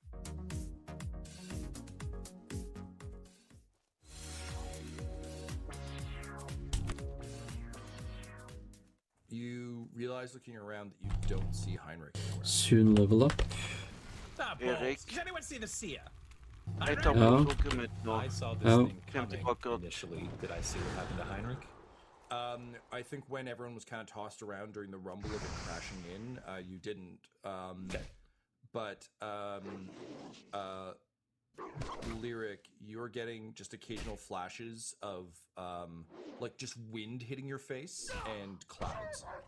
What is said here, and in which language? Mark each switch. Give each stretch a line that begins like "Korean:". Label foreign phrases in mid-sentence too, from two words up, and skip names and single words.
English: You realize looking around that you don't see Heinrich anywhere. Soon level up. Ah, balls. Does anyone see the seer?
Norwegian: Jeg tar på mitt nå.
English: I saw this thing coming initially. Did I see what happened to Heinrich? I think when everyone was kind of tossed around during the rumble of it crashing in, you didn't. But Lyric, you're getting just occasional flashes of like just wind hitting your face and clouds.